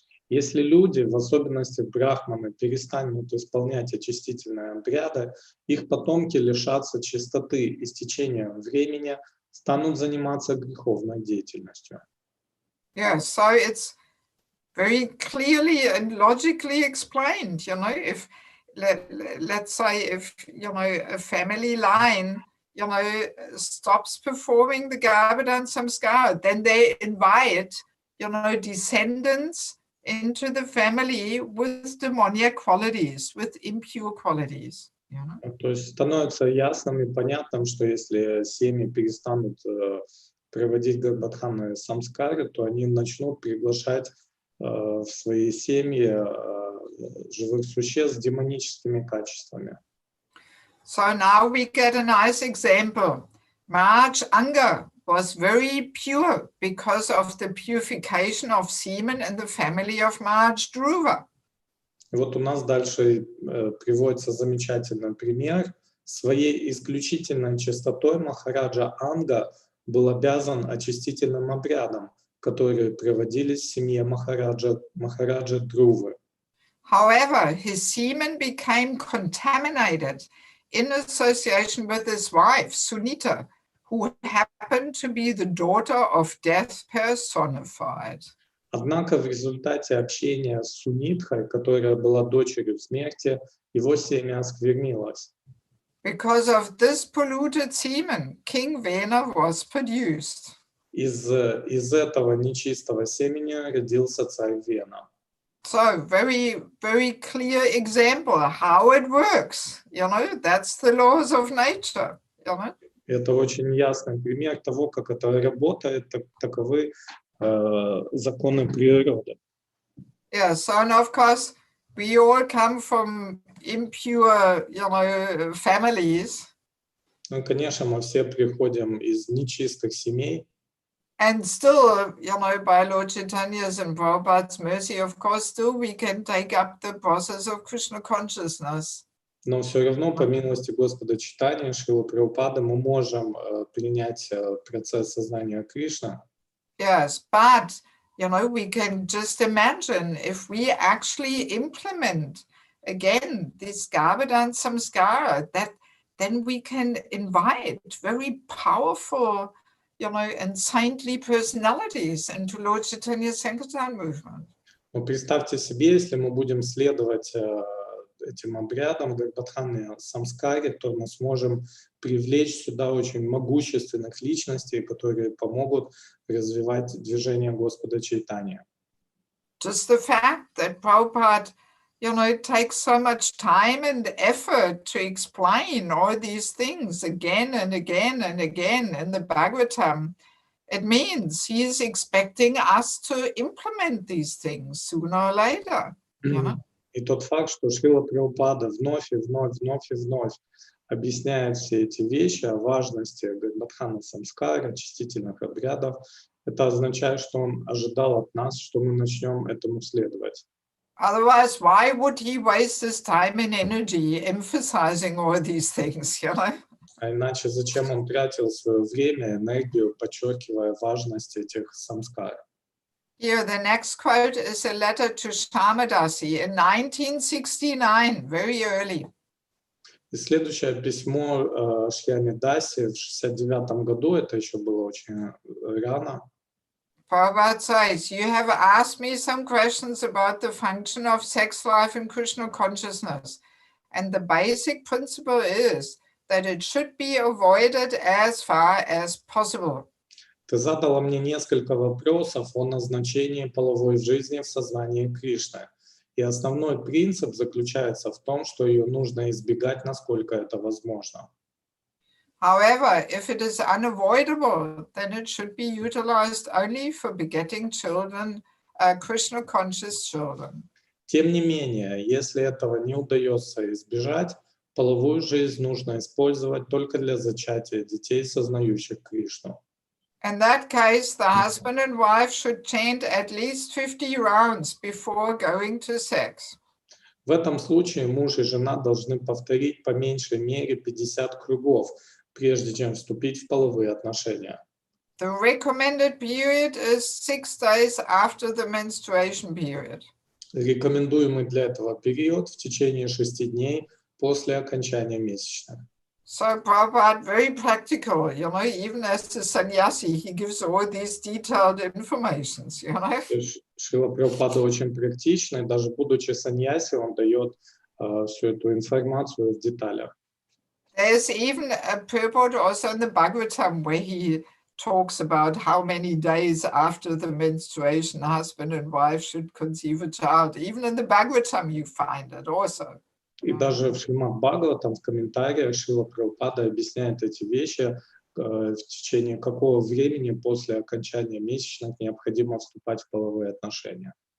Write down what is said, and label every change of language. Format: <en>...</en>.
<ru>Если люди, в особенности брахманы, перестанут исполнять очистительные обряды, их потомки лишатся чистоты и с течением времени станут заниматься греховной деятельностью.</ru> <en>Yeah, so it's very clearly and logically explained, if let's say if a family line stops performing the Garbhadan Samskara, then they invite descendants into the family with demoniac qualities, with impure qualities. You know?</en> <ru>То есть становится ясным и понятным, что если семьи перестанут проводить гарбадханы самскары, то они начнут приглашать в свои семьи живых существ с демоническими качествами.</ru> <en>So now we get a nice example. Maharaj Anga was very pure because of the purification of semen in the family of Maharaj Dhruva.</en> <ru>И вот у нас дальше приводится замечательный пример. Своей исключительной чистотой Махараджа Анга был обязан очистительным обрядом, которые проводились в семье Махараджа Dhruva.</ru> <en>However, his semen became contaminated in association with his wife, Sunita, who happened to be the daughter of death personified.</en> <ru>Однако в результате общения с Сунитхой, которая была дочерью смерти, его семя осквернилось.</ru> <en>Because of this polluted semen, King Vena was produced.</en> <ru>Из этого нечистого семени родился царь Вена.</ru> <en>So very, very clear example how it works. You know, that's the laws of nature. You know?</en> <ru>Это очень ясный пример того, как это работает, таковы законы природы.</ru> <en>Yeah, so and of course we all come from impure, you know, families.</en> <ru>Ну, конечно, мы все приходим из нечистых семей.</ru> <en>And still, you know, by Lord Chaitanya's and Prabhupada's mercy, of course, still we can take up the process of Krishna consciousness.</en> <ru>Но все равно, по милости Господа Чайтаньи, Шрилы Прабхупады, мы можем принять процесс сознания Кришны.</ru> <en>Yes, but, you know, we can just imagine if we actually implement, again, this Garbhadan Samskara, that then we can invite very powerful, you know, and saintly personalities into Lord Chaitanya's Sankirtan movement.</en> <ru>Но представьте себе, если мы будем следовать этим обрядам Гарбадханы Самскари, то мы сможем привлечь сюда очень могущественных личностей, которые помогут развивать движение Господа Чайтаньи.</ru> <en>Just the fact that Prabhupada, you know, it takes so much time and effort to explain all these things again and again and again in the Bhagavatam, it means he is expecting us to implement these things sooner or later. You know?</en> <ru>И тот факт, что Шрила Прабхупада вновь и вновь объясняет все эти вещи о важности Гарбадхана Самскара, очистительных обрядов, это означает, что он ожидал от нас, что мы начнем этому следовать.</ru> <en>Otherwise, why would he waste his time and energy emphasizing all these things, you know?</en> <ru>А иначе зачем он тратил свое время, энергию, подчеркивая важность этих самскар?</ru> <en>Here, the next quote is a letter to Shamadasi in 1969, very early.</en> <ru>И следующее письмо Шьяме Даси в 1969 году, это еще было очень рано.</ru> <en>Prabhupada says, you have asked me some questions about the function of sex life in Krishna consciousness. And the basic principle is that it should be avoided as far as possible.</en> <ru>Ты задала мне несколько вопросов о назначении половой жизни в сознании Кришны. И основной принцип заключается в том, что ее нужно избегать, насколько это возможно.</ru> <en>However, if it is unavoidable, then it should be utilized only for begetting children, Krishna-conscious children.</en> <ru>Тем не менее, если этого не удается избежать, половую жизнь нужно использовать только для зачатия детей, сознающих Кришну.</ru> <en>In that case, the husband and wife should chant at least 50 rounds before going to sex.</en> <ru>В этом случае муж и жена должны повторить по меньшей мере 50 кругов, прежде чем вступить в половые отношения.</ru> <en>The recommended period is 6 days after the menstruation period.</en> <ru>Рекомендуемый для этого период в течение 6 дней после окончания месячных.</ru> <en>So Prabhupada, very practical, you know, even as a sannyasi, he gives all these detailed informations, you know.</en> <ru>Шрила Прабхупада очень практичный, даже будучи саньяси, он дает всю эту информацию в деталях.</ru> <en>There's even a purport also in the Bhagavatam where he talks about how many days after the menstruation husband and wife should conceive a child. Even in the Bhagavatam you find it also.</en> <ru>И даже в Шримад Бхагаватам в комментариях Шрила Прабхупада объясняет эти вещи, в течение какого времени после окончания месячных необходимо вступать в половые отношения.</ru>